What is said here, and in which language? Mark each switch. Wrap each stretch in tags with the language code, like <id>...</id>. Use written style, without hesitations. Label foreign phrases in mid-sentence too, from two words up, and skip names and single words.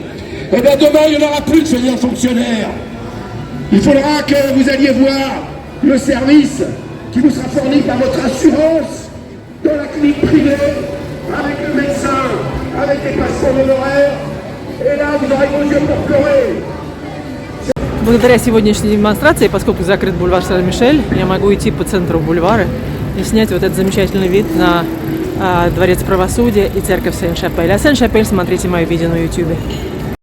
<fr>Eh bien demain, il n'y en aura plus de seigneurs fonctionnaires. Il faudra que vous alliez voir le service qui vous sera fourni par votre assurance dans la clinique privée, avec le médecin, avec des patients d'honoraires, et là vous aurez vos yeux pour pleurer.</fr> <ru>Благодаря сегодняшней демонстрации, поскольку закрыт бульвар Сен-Мишель, я могу идти по центру бульвара и снять вот этот замечательный вид на Дворец правосудия и церковь Сен-Шапель. А Сен-Шапель смотрите мое видео на YouTube.</ru>